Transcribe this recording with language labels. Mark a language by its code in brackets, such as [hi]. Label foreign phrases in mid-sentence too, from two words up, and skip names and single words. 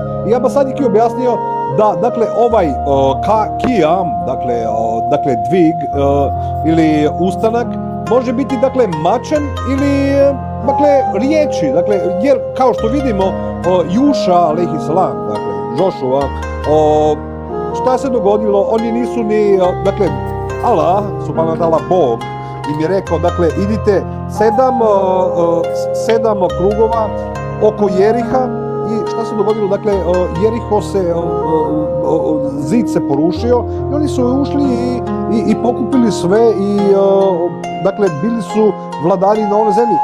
[bs] I ja ba sad i objasnio da, dakle, ovaj kijam, dakle, dvig ili ustanak, može biti, dakle, mačan ili, dakle, riječi, dakle, jer, kao što vidimo, Juša, [ar] alejhi salam, [bs] dakle, Joshua, šta se dogodilo, oni nisu ni, dakle, [ar] Allah, subhanahu wa ta'ala, [bs] Bog, im je rekao, dakle, idite 7 krugova oko Jeriha i šta se dogodilo, dakle, Jeriho se, zid se porušio i oni su ušli i pokupili sve i, dakle, bili su vladari na onoj zemlji.